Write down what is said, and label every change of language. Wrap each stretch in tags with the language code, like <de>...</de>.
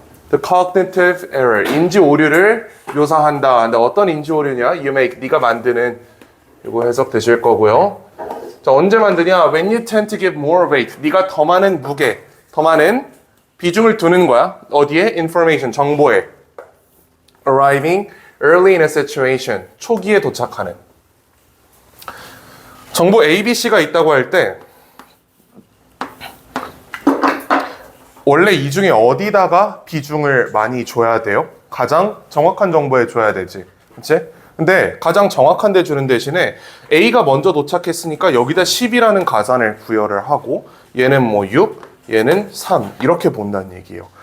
<en>The cognitive error,</en> <ko>인지 오류를 묘사한다. 근데 어떤 인지 오류냐?</ko> <en>You make,</en> <ko>네가 만드는. 이거 해석되실 거고요. 자, 언제 만드냐?</ko> <en>When you tend to give more weight,</en> <ko>네가 더 많은 무게, 더 많은 비중을 두는 거야. 어디에? Information, 정보에.</ko> <en>Arriving early in a situation,</en> <ko>초기에 도착하는. 정보 A, B, C가 있다고 할 때 원래 이 중에 어디다가 비중을 많이 줘야 돼요? 가장 정확한 정보에 줘야 되지. 그치? 근데 가장 정확한 데 주는 대신에 A가 먼저 도착했으니까 여기다 10이라는 가산을 부여를 하고 얘는 뭐 6, 얘는 3 이렇게 본다는 얘기예요.</ko>